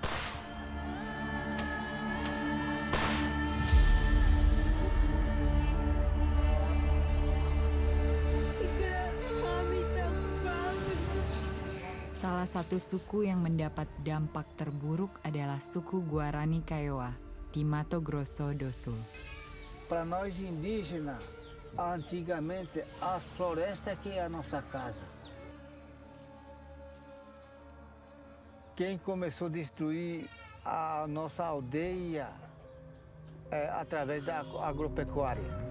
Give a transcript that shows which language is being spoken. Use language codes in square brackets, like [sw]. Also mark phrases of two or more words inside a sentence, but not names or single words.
[id] Salah satu suku yang mendapat dampak terburuk adalah suku Guarani Kaiowá di Mato Grosso do Sul. [pt] Para nós indígenas, antigamente as florestas que é a nossa casa. Quem começou a destruir a nossa aldeia através da agropecuária.